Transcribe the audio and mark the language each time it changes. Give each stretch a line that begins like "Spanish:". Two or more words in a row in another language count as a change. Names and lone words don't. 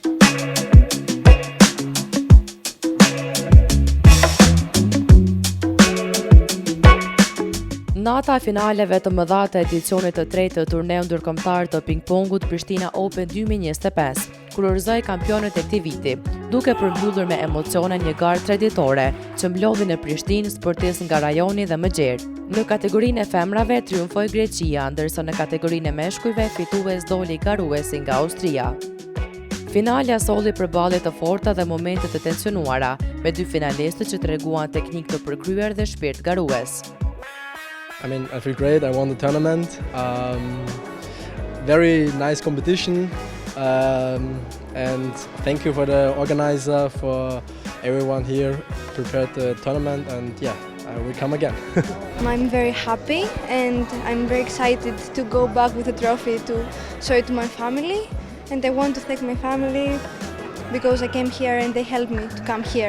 Albanian: Nata e finaleve të mëdha të edicionit të tretë të turneut ndërkombëtar të ping-pongut Prishtina Open 2025, kurorëzoi kampionët e këtij viti, duke përmbyllur me emocione një garë traditore që mblodhi në Prishtinë sportistë nga rajoni dhe Mëgjer. Në kategorinë e femrave triumfoi Greqia, ndërsa në kategorinë e meshkujve fitues doli garuesi nga Austria. Finalja solli përballje të forta dhe momente të tensionuara, me dy finalistët që treguan teknikë të përkryer dhe shpirt garues.
English: I feel great. I won the tournament. Very nice competition, and thank you for the organizer, for everyone here prepared the tournament, and yeah, I will come again. I'm very happy and I'm very excited to go back with the trophy to show it to my family, and I want to thank my family because I came here and they helped me to come here.